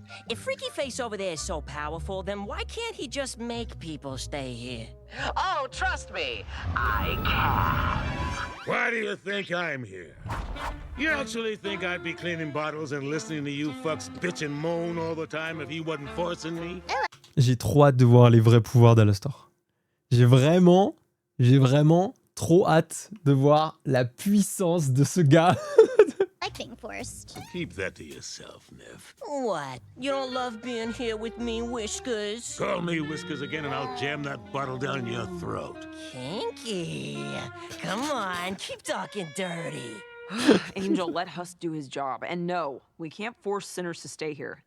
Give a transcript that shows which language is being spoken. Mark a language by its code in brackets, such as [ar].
[en] If Freaky Face over there is so powerful, then why can't he just make people stay here? Oh, trust me, I can. Why do you think I'm here? You actually think I'd be cleaning bottles and listening to you fucks bitch and moan all the time if he wasn't forcing me? [fr] J'ai trop hâte de voir les vrais pouvoirs d'Alastor. J'ai vraiment trop hâte de voir la puissance de ce gars. [en] Lightning Force. Keep that to yourself, Nev. What? You don't love being here with me, Whiskers? Call me Whiskers again and I'll jam that bottle down your throat. Kinky. Come on, keep talking dirty. Angel, let Huss do his job. And no, we can't force sinners to stay here.